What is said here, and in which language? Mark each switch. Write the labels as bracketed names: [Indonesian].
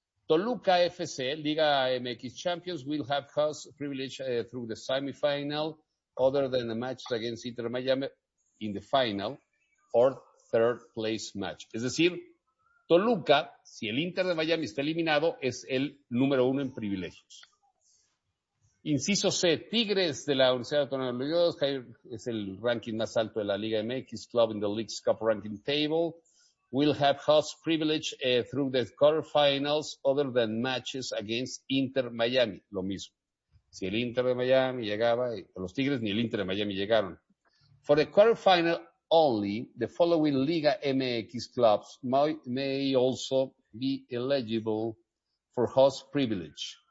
[English] Toluca FC, Liga MX Champions, will have host privilege through the semifinal other than the match against Inter Miami in the final or third place match. [Spanish] Es decir, Toluca, si el Inter de Miami está eliminado, es el número uno en privilegios. Inciso C, Tigres de la Universidad Autónoma de Nuevo León, es el ranking más alto de la Liga MX, [English] club in the League's Cup ranking table. Will have host privilege through the quarterfinals other than matches against Inter Miami. [Spanish] Lo mismo. Si el Inter de Miami llegaba, los Tigres ni el Inter de Miami llegaron. [English] For the quarterfinal only, the following Liga MX clubs may also be eligible for host privilege.